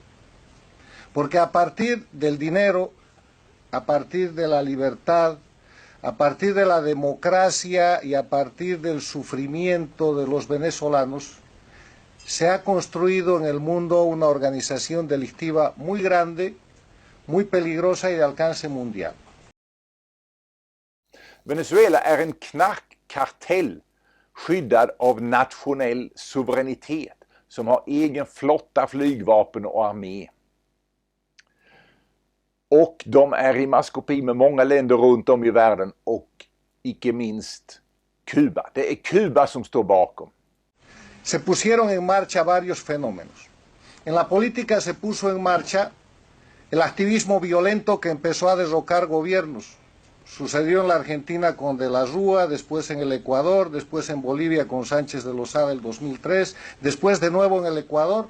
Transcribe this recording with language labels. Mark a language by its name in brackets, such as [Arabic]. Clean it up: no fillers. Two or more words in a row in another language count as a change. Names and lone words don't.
[Spanish] Porque a partir del dinero, a partir de la libertad, a partir de la democracia y a partir del sufrimiento de los venezolanos, se ha construido en el mundo una organización delictiva muy grande, muy peligrosa y de alcance mundial. [Swedish] Venezuela är en knarkkartell skyddad av nationell suveränitet som har egen flotta, flygvapen och armé. Och de är i maskopi med många länder runt om i världen och icke minst Kuba. Det är Kuba som står bakom. [Spanish] Se pusieron en marcha varios fenómenos. En la política se puso en marcha el activismo violento que empezó a derrocar gobiernos. Sucedió en la Argentina con De la Rúa, después en el Ecuador, después en Bolivia con Sánchez de Lozada el 2003, después de nuevo en el Ecuador.